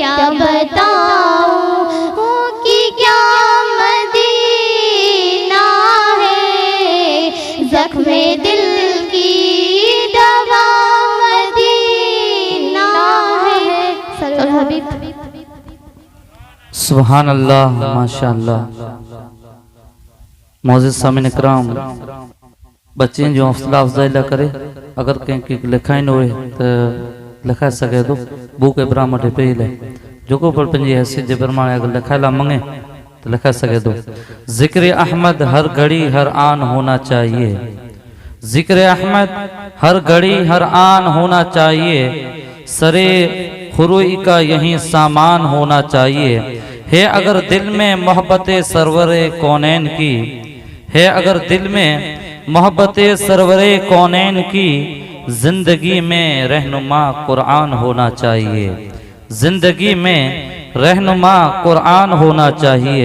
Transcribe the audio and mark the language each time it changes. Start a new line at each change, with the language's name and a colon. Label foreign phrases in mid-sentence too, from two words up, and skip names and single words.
Hindi: बताऊं कि क्या मदीना है, जख्मे दिल की दवा मदीना है।
Arabic: صلى الله حبيب. سبحان الله ما شاء الله.
Sindhi: मोअज़्ज़िज़ सामिन इकराम, बच्चे जो हौसला अफ़ज़ाई करे, अगर कंहिंखे लिखाइन हुए तो लिखाए सके तो बुक इब्राहिम वटि पई ले, जेको पर पंहिंजी हैसियत जे प्रमाणे अगर लिखाइला मंगे तो लिखा सके तो।
Hindi: जिक्र अहमद हर घड़ी हर आन होना चाहिए, जिक्र अहमद हर घड़ी हर आन होना चाहिए, सरे खुरूई का यही सामान होना चाहिए। है अगर दिल में मोहब्बत सरवरे कौनैन की, है अगर दिल में मोहब्बत सरवरे कौनैन की, जिंदगी में रहनुमा कुरान होना चाहिए, जिंदगी में रहनुमा कुरान होना चाहिए।